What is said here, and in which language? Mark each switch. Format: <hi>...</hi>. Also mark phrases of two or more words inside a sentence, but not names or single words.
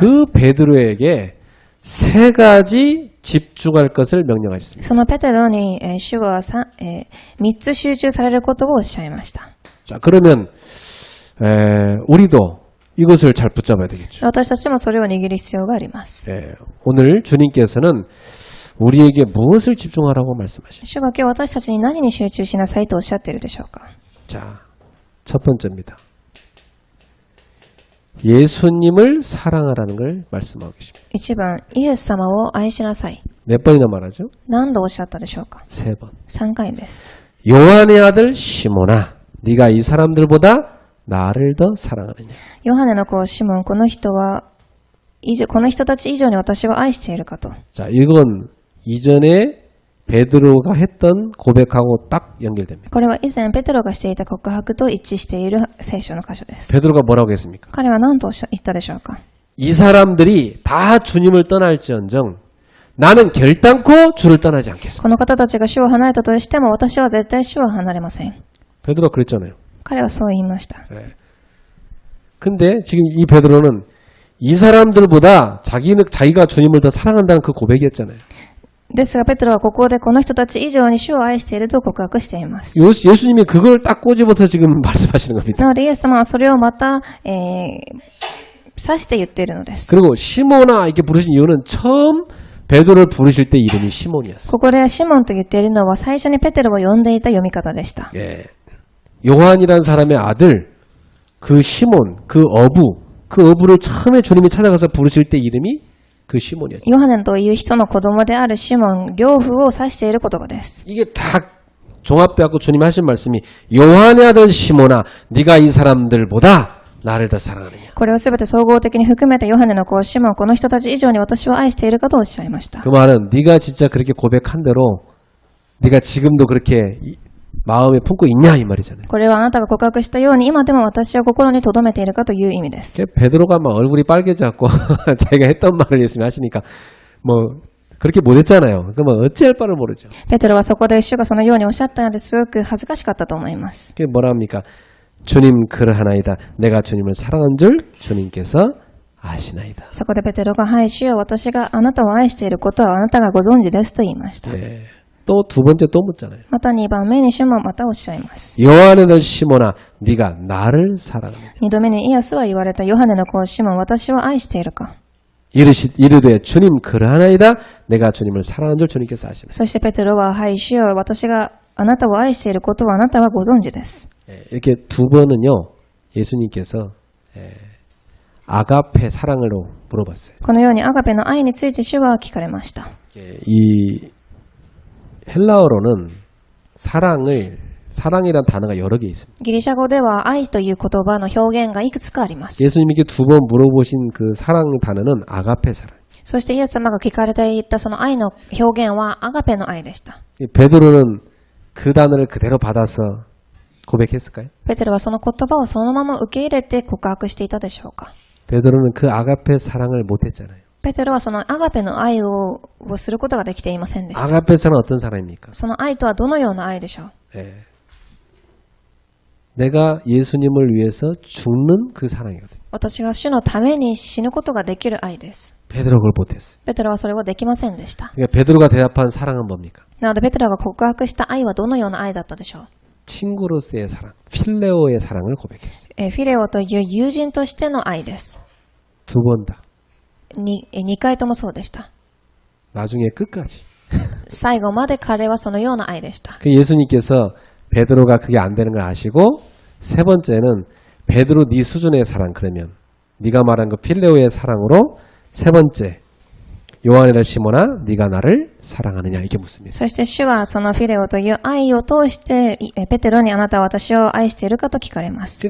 <ko>그 베드로에게 세 가지 집중할 것을 명령하셨습니다.</ko> <ja>そのペテロに主は3つ集中されることをおっしゃいました。</ja> <ko>자, 그러면 우리도 이것을 잘 붙잡아야 되겠죠.</ko> <ja>私たちもそれを握る必要があります。</ja> <ko>오늘 주님께서는 우리에게 무엇을 집중하라고 말씀하십니까?</ko> <ja>主は今日私たちに何に集中しなさいとおっしゃっているでしょうか。</ja> <ko>자, 첫 번째입니다. 예수님을 사랑하라는 걸 말씀하고 계십니다.</ko> <ja>1 番、イエス様を愛しなさい。</ja> <ko>몇 번이나 말하죠?</ko> <ja>何度おっしゃったでしょうか。</ja> <ko>3번.</ko> <ja>3回です。</ja> <ko>요한의 아들 시몬아, 네가 이 사람들보다 나를 더 사랑하느냐?</ko> <ja>ヨハネの子シモン、この人たち以上に私を愛しているかと。</ja> <ko>자, 이건 이전에 베드로가 했던 고백하고 딱 연결됩니다.</ko> <ja>これは以前ペテロがしていた告白と一致している聖書の箇所です。</ja> <ko>베드로가 뭐라고 했습니까?</ko> <ja>彼は何と言ったでしょうか。</ja> <ko>이 사람들이 다 주님을 떠날지언정 나는 결단코 주를 떠나지 않겠습니다.</ko> <ja>この方たちが主を離れたとしても私は絶対主を離れません。</ja> <ko>베드로가 그랬잖아요.</ko> <ja>彼はそう言いました。</ja> <ko>근데 지금 이 베드로는 이 사람들보다 자기가 주님을 더 사랑한다는 그 고백이었잖아요.</ko> <ja>ですがペテロはここでこの人たち以上に主を愛していると告白しています。</ja> <ko>예수님이 그걸 딱 꼬집어서 지금 말씀하시는 겁니다.</ko> <ja>なのでイエス様はそれをまた、指して言っているのです。</ja> <ko>그리고 시몬아 이렇게 부르신 이유는 처음 베드로를 부르실 때 이름이 시몬이었어요.</ko> <ja>ここでシモンと言っているのは最初にペテロを呼んでいた読み方でした。</ja> <ko>예. 요한이란 사람의 아들 그 시몬 그 어부를 처음에 주님이 찾아가서 부르실 때 이름이 그 시몬이었죠.</ko> <ja>ヨハネという人の子供であるシモン、両夫を指している言葉です。</ja> <ko>이게 다 종합돼갖고 주님이 하신 말씀이 요한의 아들 시몬아 네가 이 사람들보다 나를 더 사랑하느냐.</ko> <ja>これをすべて総合的に含めてヨハネの子シモン、この人たち以上に私を愛しているかとおっしゃいました。</ja> <ko>그 말은 네가 진짜 그렇게 고백한 대로 네가 지금도 그렇게 마음에 품고 있냐 이 말이잖아요.</ko> <ja>これはあなたが告白したように今でも私を心に留めているかという意味です。</ja> <ko>베드로가 막 얼굴이 빨개져갖고 자기가 했던 말을 예수님이 하시니까 뭐 그렇게 못했잖아요. 그러면 어찌할 바를 모르죠.</ko> <ja>ペテロはそこで主がそのようにおっしゃったのですごく恥ずかしかったと思います。</ja> <ko>그게 뭐라 합니까? 주님 그러하나이다. 내가 주님을 사랑한 줄 주님께서 아시나이다.</ko> <ja>そこでペテロが、はい、主よ、私があなたを愛していることはあなたがご存知ですと言いました。</ja> <ko>예. 또 두 번째 또 묻잖아요.</ko> <ja>また2番目に主もまたおっしゃいます。</ja> <ko>요한의 들 시몬아 네가 나를 사랑하느냐.</ko> <ja>2 度目にイエスは言われたヨハネの子シモン、私を愛しているか。</ja> <ko>이르되 주님 그러하나이다. 내가 주님을 사랑한 줄 주님께서 아시나이다.</ko> <ja>そしてペテロは、はい、主よ、私があなたを愛していることはあなたはご存知です。</ja> <ko>예. 이렇게 두 번은요. 예수님께서 아가페 사랑으로 물어봤어요.</ko> <ja>このようにアガペの愛について主は聞かれました。</ja> <ko>예. 이 헬라어로는 사랑이란 단어가 여러 개 있습니다.</ko> <ja>ギリシャ語では愛という言葉の表現がいくつかあります。</ja> <ko>예수님께 두 번 물어보신 그 사랑 단어는 아가페 사랑.</ko> <ja>そしてイエス様が聞かれていたその愛の表現はアガペの愛でした。</ja> <ko>베드로는 그 단어를 그대로 받아서 고백했을까요?</ko> <ja>ペテロはその言葉をそのまま受け入れて告白していたでしょうか。</ja> <ko>베드로는 그 아가페 사랑을 못했잖아요.</ko> <ja>ペテロはそのアガペの愛をすることができていませんでした。</ja> <ko>아가페 사랑은 어떤 사랑입니까?</ko> <ja>その愛とはどのような愛でしょう。</ja> <ko>예. 내가 예수님을 위해서 죽는 그 사랑이거든요.</ko> <ja>私が主のために死ぬことができる愛です。</ja> <ko>베드로 그걸 못했어요.</ko> <ja>ペテロはそれをできませんでした。</ja> <ko>그러니까 베드로가 대답한 사랑은 뭡니까?</ko> <ja>なのでペテロが告白した愛はどのような愛だったでしょう。</ja> <ko>친구로서의 사랑, 필레오의 사랑을 고백했어요.</ko> <ja>フィレオという友人としての愛です。</ja> <ko>두 번 다.</ko> <ja>2 回ともそうでした。</ja> <ko>나중에 끝까지.</ko> <ja>最後まで彼はそのような愛でした。</ja> <ko>그 예수님께서 베드로가 그게 안 되는 걸 아시고 세 번째는 베드로 네 수준의 사랑 그러면 네가 말한 그 필레오의 사랑으로 세 번째 요한이라 시몬아 네가 나를 사랑하느냐 이렇게 묻습니다.</ko> <ja>そして主はそのフィレオという愛を通してペテロにあなたは私を愛しているかと聞かれます。</ja>